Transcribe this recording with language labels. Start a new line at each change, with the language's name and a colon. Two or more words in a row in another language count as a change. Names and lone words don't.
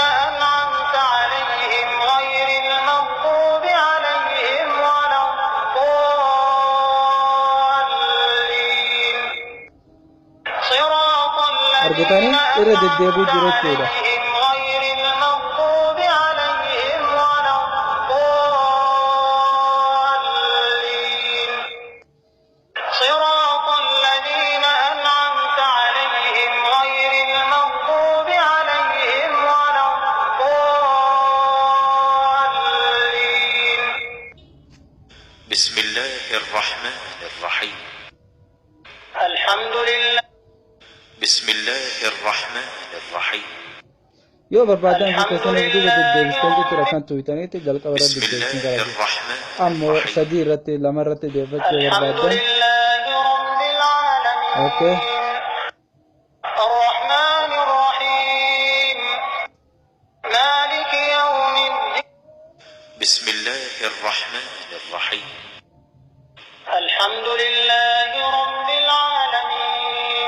Arabic: أنعمت عليهم غير المغضوب عليهم ولا الضالين صراط
Oromo: argitanii
Arabic: الذين
Oromo: irra deddeebi'u
Arabic: أنعمت
Oromo: jira jechuudha
Arabic: عليهم غير المغضوب عليهم ولا الضالين صراط الذين أنعمت عليهم غير المغضوب عليهم ولا الضالين بسم الله الرحمن الرحيم الحمد لله بسم الله الرحمن الرحيم
Oromo: yoo barbaadan fi keessaniif duuba deddeebistan jechuudha kan tuutaniitti jalqaba irra
Arabic: بسم
Oromo: deddeebisin
Arabic: الله
Oromo: gara
Arabic: الرحمن
Oromo: ammoo
Arabic: الرحيم
Oromo: sadii irratti lama irratti deeffachuu
Arabic: الحمد
Oromo: barbaadan
Arabic: لله رب العالمين
Oromo: okay
Arabic: الرحمن الرحيم مالك يوم الدين بسم الله الرحمن الرحيم الحمد لله رب العالمين